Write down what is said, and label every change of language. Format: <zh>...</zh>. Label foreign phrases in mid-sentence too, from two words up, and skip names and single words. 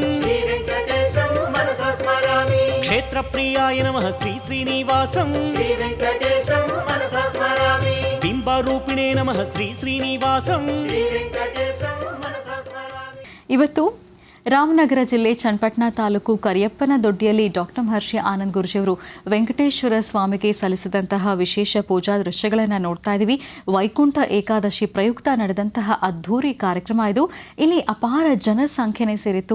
<sa>శ్రీ వెంకటేశం మనసా స్మరామి క్షేత్రప్రియాయ నమః శ్రీ శ్రీనివాసం శ్రీ వెంకటేశం మనసా స్మరామి బింబరూపిణే నమః శ్రీ శ్రీనివాసం శ్రీ వెంకటేశం మనసా స్మరామి.</sa> <kn>ಇವತ್ತು ರಾಮನಗರ ಜಿಲ್ಲೆ ಚನ್ನಪಟ್ಟಣ ತಾಲೂಕು ಕರಿಯಪ್ಪನ ದೊಡ್ಡಿಯಲ್ಲಿ ಡಾಕ್ಟರ್ ಮಹರ್ಷಿ ಆನಂದ್ ಗುರೂಜಿಯವರು ವೆಂಕಟೇಶ್ವರ ಸ್ವಾಮಿಗೆ ಸಲ್ಲಿಸಿದಂತಹ ವಿಶೇಷ ಪೂಜಾ ದೃಶ್ಯಗಳನ್ನು ನೋಡ್ತಾ ಇದ್ದೀವಿ. ವೈಕುಂಠ ಏಕಾದಶಿ ಪ್ರಯುಕ್ತ ನಡೆದಂತಹ ಅದ್ಧೂರಿ ಕಾರ್ಯಕ್ರಮ ಇದು. ಇಲ್ಲಿ ಅಪಾರ ಜನಸಂಖ್ಯೆನೇ ಸೇರಿತ್ತು.</kn>